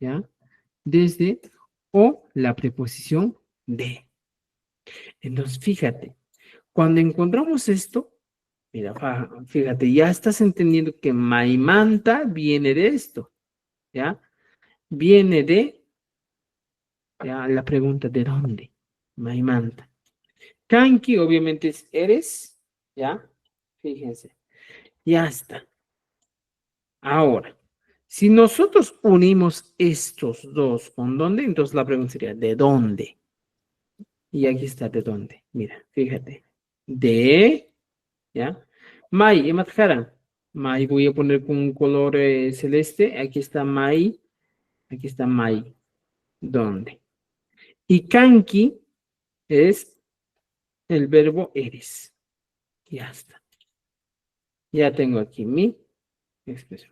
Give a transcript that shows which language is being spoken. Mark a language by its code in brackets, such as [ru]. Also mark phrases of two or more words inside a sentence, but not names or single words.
[es] Desde o la preposición de. Entonces, fíjate, cuando encontramos esto, mira, fíjate, ya estás entendiendo que maimanta viene de esto, ¿ya? Viene de, ya, la pregunta, ¿de dónde? Maimanta. Kanki, obviamente, es eres, ¿ya? Fíjense, ya está. Ahora, si nosotros unimos estos dos con dónde, entonces la pregunta sería, ¿de dónde? Y aquí está, ¿de dónde? Mira, fíjate. De, ¿ya? Mai, Ematjara. Mai, voy a poner con un color celeste. Aquí está Mai. Aquí está Mai. ¿Dónde? Y Kanki es el verbo eres. Ya está. Ya tengo aquí mi expresión.